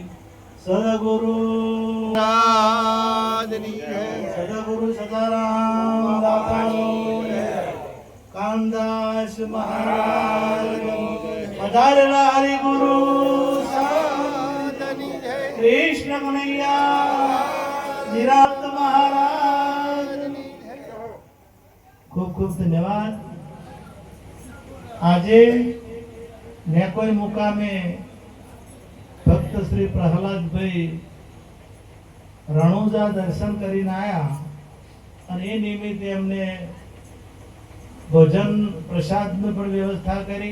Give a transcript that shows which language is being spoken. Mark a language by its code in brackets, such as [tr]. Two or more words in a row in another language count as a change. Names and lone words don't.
[gu] સદ્ગુરુ સદ્ગુરુ સદારામ દાતારો કામદાસ મહારાજ પધારેલા હરિ ગુરુ કૃષ્ણ કન્હૈયા નિરાત મહારાજ। ખૂબ ખૂબ ધન્યવાદ। આજે નેકોઈ મુકામે ભક્ત શ્રી પ્રહલાદભાઈ રણુજા દર્શન કરીને આવ્યા અને એ નિમિત્તે એમને ભોજન પ્રસાદની પણ વ્યવસ્થા કરી।